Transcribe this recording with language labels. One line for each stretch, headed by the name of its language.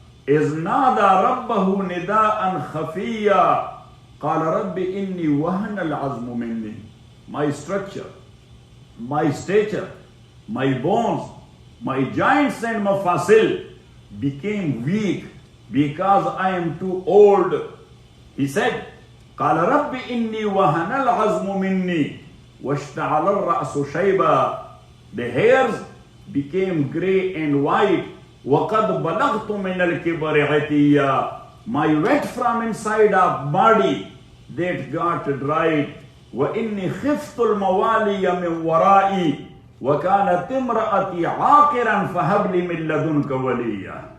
Arabic: إذ نادى ربه نداء خفيا قال رب إني وهن العظم مني.
English: My structure, my stature, my bones, my joints and mafasil became weak because I am too old. He said,
Arabic: قال رب إني وهن العظم مني واشتعل الرأس شيبا.
English: The hairs became gray and white.
Arabic: وَقَدْ بَلَغْتُ مِنَ الْكِبَرِ عِتِيًّا.
English: My wet from inside of body that got dried.
Arabic: وَإِنِّي خِفْتُ الْمَوَالِيَ مِنْ وَرَائِي وَكَانَتْ امْرَأَتِي عَاقِرًا فَهَبْ لِي مِنْ لَدُنْكَ وَلِيًّا.